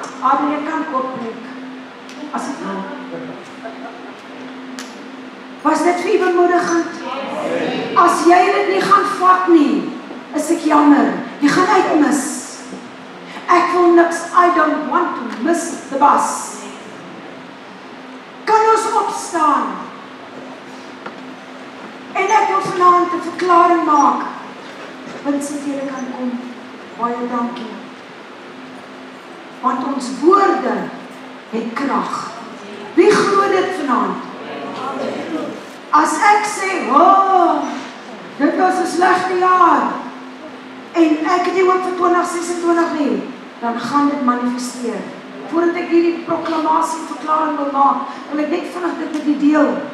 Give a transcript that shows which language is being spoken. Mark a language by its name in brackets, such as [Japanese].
[Afrikaans] Adrie kan kort preek. As dit nou. Was dit vir bemoedigend? As jy dit nie gaan vat nie, is ek jammer. Jy gaan uitmis. Ek wil niks, [English] I don't want to miss the bus. [Afrikaans] Kan ons opstaan? En ek wil vanaand 'n verklaring maak. Vincent, jy kan kom. Baie dankie. Want ons woorde het krag. Wie glo dit vanaand? As ek sê, oh, dit was 'n slegte jaar en ek het nie hoop vir 2026 nie, dan gaan dit manifesteer. Voordat ek hierdie proklamasie verklaring wil maak, wil ek net vinnig dit met die deel.